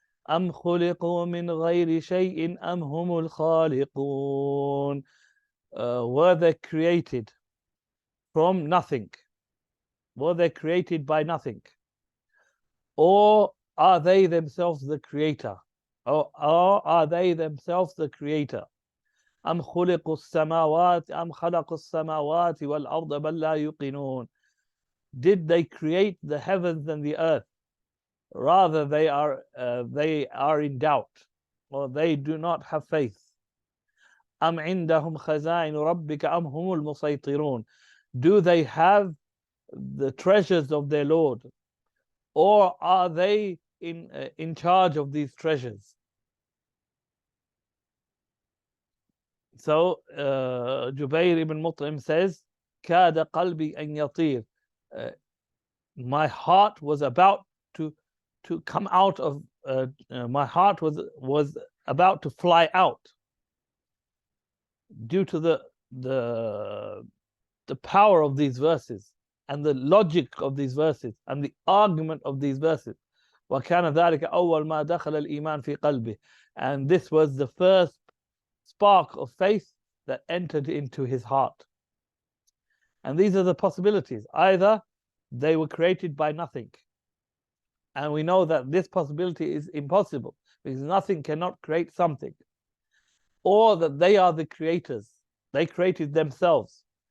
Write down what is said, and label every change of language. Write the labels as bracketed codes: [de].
[ar] أم خلقوا من غير شيء أم هم الخالقون. [en] Were they created from nothing? Were they created by nothing? Or are they themselves the creator? Or are they themselves the creator? [ar] أم خلقوا السماوات أم خلقوا السماوات والأرض بل لا يوقنون. [en] Did they create the heavens and the earth? Rather, they are in doubt, or they do not have faith. [ar] أم عندهم خزائن ربك أم هم المسيطرون. [en] Do they have the treasures of their Lord, or are they in charge of these treasures? So Jubair ibn Mut'im says, [ar] كاد قلبي أن يطير. [en] My heart was about to come out of my heart was about to fly out due to the power of these verses and the logic of these verses and the argument of these verses. [ar] وكان ذلك أول ما دخل الإيمان في قلبه. [en] And this was the first spark of faith that entered into his heart. And these are the possibilities. Either they were created by nothing, and we know that this possibility is impossible because nothing cannot create something, or that they are the creators, they created themselves.